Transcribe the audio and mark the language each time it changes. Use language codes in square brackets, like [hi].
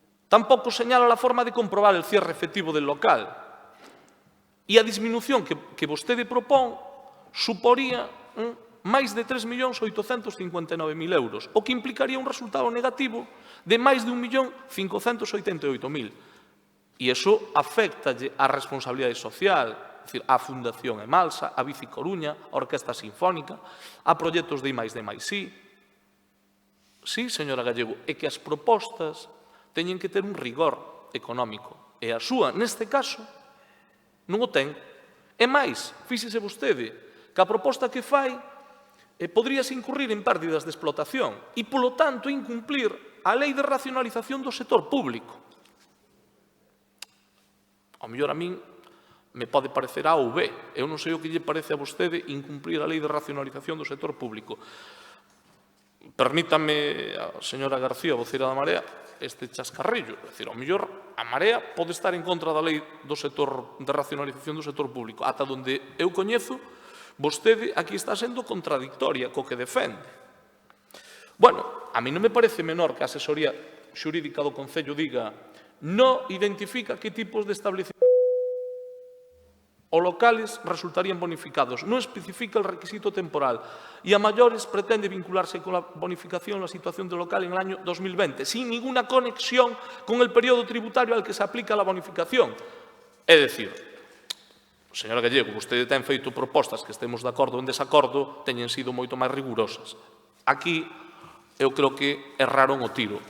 [es] Tampouco señala a forma de comprobar el cierre efectivo del local. [gl] E a disminución que vostede propón suporía máis de 3.859.000 euros, o que implicaría un resultado negativo de máis de 1.588.000. E iso afectalle á responsabilidade social, é dicir, á Fundación Emalsa, á Bici Coruña, á Orquesta Sinfónica, a proxectos de I+D+I. Sí, señora Gallego, é que as propostas teñen que ter un rigor económico. E a súa, neste caso, non o ten. E máis, fíxese vostede, que a proposta que fai poderíase incurrir en pérdidas de explotación e, polo tanto, incumplir a lei de racionalización do sector público. Ao mellor a min me pode parecer A ou B. Eu non sei o que lle parece a vostede incumplir a lei de racionalización do sector público. Permítame, señora García, voceira da Marea, este chascarrillo. É dicir, ao mellor a Marea pode estar en contra da lei do sector de racionalización do sector público. Ata onde eu coñezo, vostede aquí está sendo contradictoria co que defende. Bueno, a mí non me parece menor que a asesoría xurídica do Concello diga [es] non identifica que tipos de establecimientos o locales resultarían bonificados, non especifica el requisito temporal e a mayores pretende vincularse con la bonificación la situación del local en el año 2020, sin ninguna conexión con el periodo tributario al que se aplica la bonificación. [gl] É dicir, señora Gallego, vostede ten feito propostas que estemos de acordo ou en desacordo, teñen sido moito máis rigurosas. Aquí, eu creo que erraron o tiro.